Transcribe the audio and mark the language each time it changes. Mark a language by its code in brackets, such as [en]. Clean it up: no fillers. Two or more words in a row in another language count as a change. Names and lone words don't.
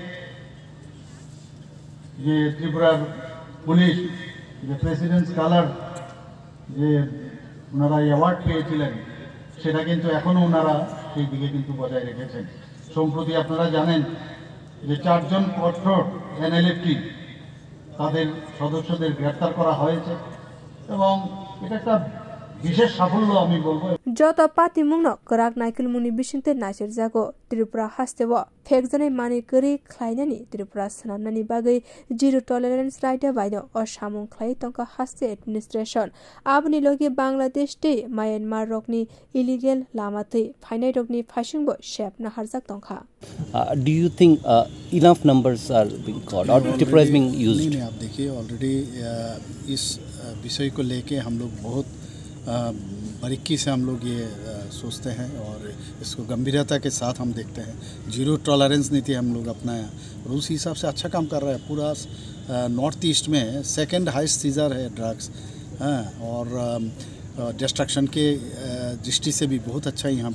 [bn] যে ত্রিপুরার পুলিশ যে প্রেসিডেন্টস কালার যে ওনারা অ্যাওয়ার্ড পেয়েছিলেন সেটা কিন্তু এখনও ওনারা সেই দিকে কিন্তু বজায় রেখেছেন সম্প্রতি আপনারা জানেন যে 4 জন কঠোর এনএলএফটি তাদের সদস্যদের গ্রেফতার করা হয়েছে এবং এটা একটা বিশেষ সাফল্য আমি বলবো [trp] যত পাতি মুংনো করাক নাইকেল মুনি बिसिंते नाइसर जागो त्रिपुरा हास्तेव फेकजनै मानि गरि ख्लाइनानि त्रिपुरा सनामनानि बागै [en] zero tolerance [trp] राइट बायनो असामुं ख्लाइ तंका हास्ते एडमिनिस्ट्रेशन आबनि लगे बांग्लादेश ते म्यांमार रकनि इलिगेल लामाथै फाइनाय रकनि फाइसिंबो शेप नाहारजाक तंखा [en] Do you think enough numbers are being caught or Tripura is being used? [hi] नहीं आप देखिए ऑलरेडी इस विषय को लेके हम लोग बहुत बारीकी से हम लोग ये सोचते हैं और इसको गंभीरता के साथ हम देखते हैं [en] zero tolerance [hi] नीति हम लोग अपनाया और उस हिसाब से अच्छा काम कर रहा है पूरा नॉर्थ ईस्ट में [en] second highest seizure [hi] है ड्रग्स और डिस्ट्रक्शन के दृष्टि से भी बहुत अच्छा यहाँ